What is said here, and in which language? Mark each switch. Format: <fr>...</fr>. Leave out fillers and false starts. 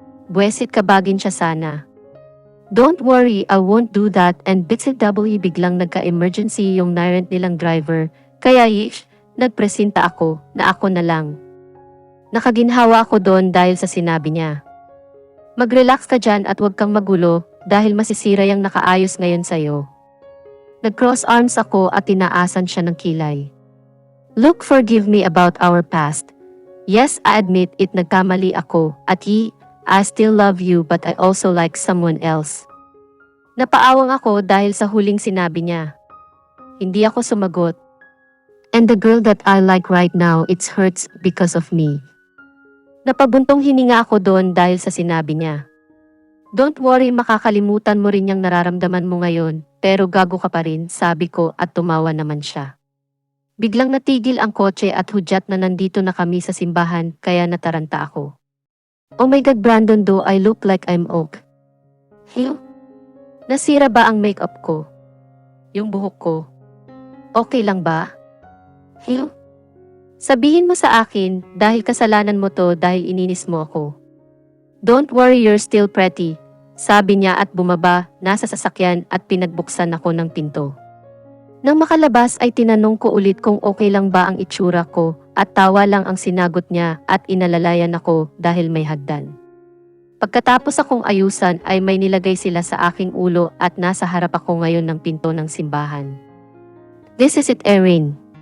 <tl>Buwesit kabagin siya sana.</tl> <en>Don't worry, I won't do that and BTW</en> <tl>biglang nagka-emergency yung nirent nilang driver, kaya nagpresenta ako na ako na lang. Nakaginhawa ako doon dahil sa sinabi niya. Mag-relax ka dyan at huwag kang magulo dahil masisira yung nakaayos ngayon sa'yo. Nag-cross arms ako at tinaasan siya ng kilay.</tl> <en>Look, forgive me about our past. Yes, I admit it,</en> <tl>nagkamali ako at</tl> <en>I still love you but I also like someone else.</en> <tl>Napaawang ako dahil sa huling sinabi niya. Hindi ako sumagot.</tl> <en>And the girl that I like right now, it hurts because of me.</en> <tl>Napabuntong hininga ako doon dahil sa sinabi niya.</tl> <en>Don't worry,</en> <tl>makakalimutan mo rin yung nararamdaman mo ngayon, pero gago ka pa rin, sabi ko at tumawa naman siya. Biglang natigil ang kotse at hudyat na nandito na kami sa simbahan kaya nataranta ako.</tl> <en>Oh my God Brandon, do I look like I'm oak?</en> <tl>Hiyo? Nasira ba ang makeup ko? Yung buhok ko? Okay lang ba? Hiyo? Sabihin mo sa akin dahil kasalanan mo to dahil ininis mo ako.</tl> <en>Don't worry, you're still pretty.</en> <tl>Sabi niya at bumaba, nasa sasakyan at pinagbuksan ako ng pinto. Nang makalabas ay tinanong ko ulit kung okay lang ba ang itsura ko at tawa lang ang sinagot niya at inalalayan ako dahil may hagdan. Pagkatapos akong ayusan ay may nilagay sila sa aking ulo at nasa harap ako ngayon ng pinto ng simbahan.</tl> <en>This is it, Erin.</en>